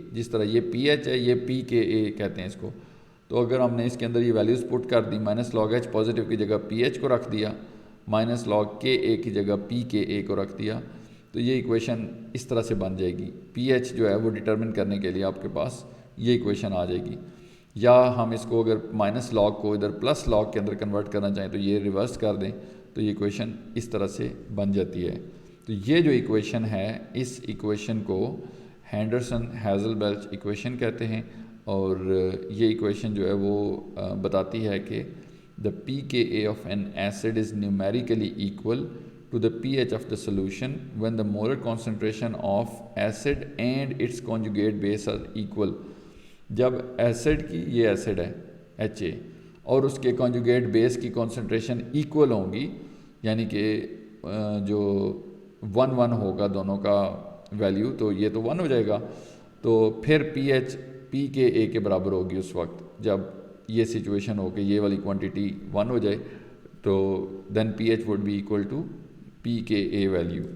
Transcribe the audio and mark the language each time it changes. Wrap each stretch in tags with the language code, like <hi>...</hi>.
<ur>جس طرح یہ پی ایچ ہے یہ پی کے اے کہتے ہیں اس کو. تو اگر ہم نے اس کے اندر یہ ویلیوز پٹ کر دی مائنس لاگ ایچ پازیٹیو کی جگہ پی ایچ کو رکھ دیا, مائنس لاگ کے اے کی جگہ پی کے اے کو رکھ دیا, تو یہ ایکویشن اس طرح سے بن جائے گی. پی ایچ جو ہے وہ ڈٹرمن کرنے کے لیے آپ کے پاس یہ ایکویشن آ جائے گی. یا ہم اس کو اگر مائنس لاگ کو ادھر پلس لاگ کے اندر کنورٹ کرنا چاہیں تو یہ ریورس کر دیں تو یہ ایکویشن اس طرح سے بن جاتی ہے. تو یہ جو ایکویشن ہے اس ایکویشن کو ہینڈرسن ہیزلبیلچ ایکویشن کہتے ہیں, اور یہ ایکویشن جو ہے وہ بتاتی ہے کہ</ur> <en>the pKa of an acid is numerically equal to the pH of the solution when the molar concentration of acid and its conjugate base are equal.</en> <ur>جب ایسڈ کی, یہ ایسڈ ہے ایچ اے, اور اس کے کانجوگیٹ بیس کی concentration equal ہوں گی, یعنی کہ جو 1 ہوگا دونوں کا ویلیو, تو یہ تو 1 ہو جائے گا, تو پھر پی ایچ پی کے اے کے برابر ہوگی اس وقت جب یہ سچویشن ہو کہ یہ والی کوانٹٹی 1 ہو جائے, تو</ur> <en>Then P H would be equal to P K A value.</en>